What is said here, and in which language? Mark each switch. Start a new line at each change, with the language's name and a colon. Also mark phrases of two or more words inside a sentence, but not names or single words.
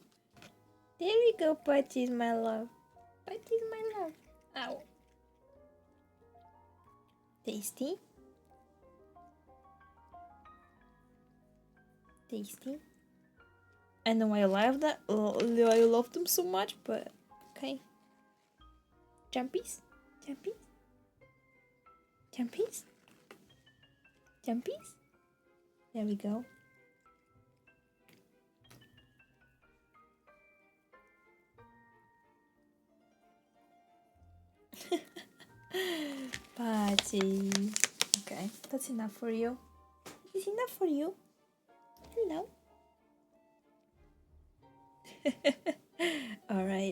English: There you go, Patches, my love. Patches, my love. Ow. Tasty. Tasty. I know I love that. I love them so much, but okay. Jumpies? Jumpies? Jumpies? Jumpies? There we go. Patty. Okay, that's enough for you. It's enough for you. Hello. All right.